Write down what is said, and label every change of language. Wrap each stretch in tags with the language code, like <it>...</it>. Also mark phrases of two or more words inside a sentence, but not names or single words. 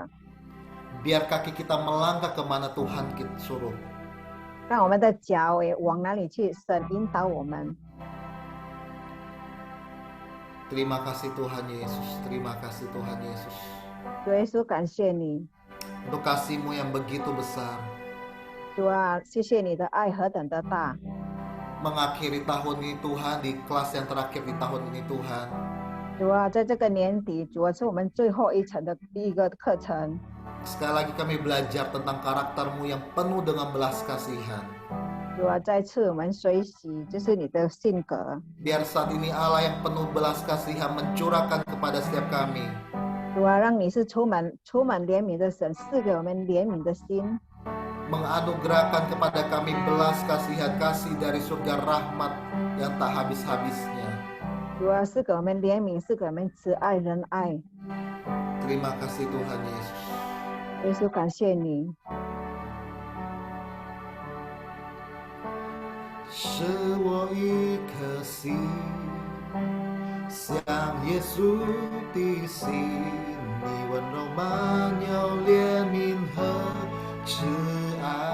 <id>Biar kaki kita melangkah kemana Tuhan kita suruh.</id> <zh>让我们的脚也往哪里去，神引导我们。</zh> <id>Terima kasih Tuhan Yesus, terima kasih Tuhan Yesus.</id> <zh>主耶稣，感谢你，</zh> <id>Untuk kasih-Mu yang begitu besar.</id> <zh>主啊，谢谢你的爱何等的大。</zh> <id>Mengakhiri tahun ini Tuhan, di kelas yang terakhir di tahun ini Tuhan.</id> <zh>主啊，在这个年底，主啊，是我们最后一层的第一个课程。</zh> <id>Sekali lagi kami belajar tentang karakter-Mu yang penuh dengan belas kasihan.</id> <zh>主啊，再次我们学习，就是你的性格。</zh> <id>Biar saat ini Allah yang penuh belas kasihan mencurahkan kepada setiap kami.</id> <zh>主啊，让你是充满怜悯的神，赐给我们怜悯的心，</zh> <id>Menganugerahkan kepada kami belas kasihan, kasih dari surga rahmat yang tak habis-habisnya.</id> <zh>主啊，赐给我们怜悯，赐给我们慈爱仁爱。</zh> <id>Terima kasih Tuhan Yesus.</id> <zh>耶稣，感谢你。是我一颗心，像耶稣的心，你温柔满有怜悯和慈爱。</zh>